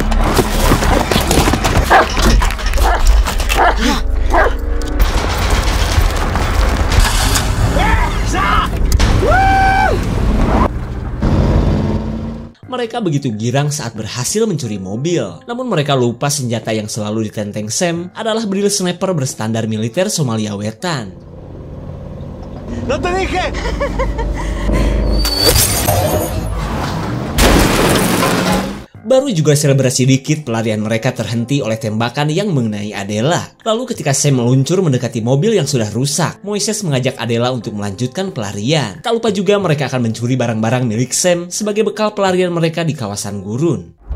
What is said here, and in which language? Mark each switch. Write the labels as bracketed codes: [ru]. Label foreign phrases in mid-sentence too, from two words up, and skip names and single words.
[id] Mereka begitu girang saat berhasil mencuri mobil. Namun mereka lupa senjata yang selalu ditenteng Sam adalah baril sniper berstandar militer Somalia Wetan. [es] ¡No te dije! [id] Baru juga selebrasi dikit, pelarian mereka terhenti oleh tembakan yang mengenai Adela. Lalu ketika Sam meluncur mendekati mobil yang sudah rusak, Moises mengajak Adela untuk melanjutkan pelarian. Tak lupa juga mereka akan mencuri barang-barang milik Sam sebagai bekal pelarian mereka di kawasan gurun.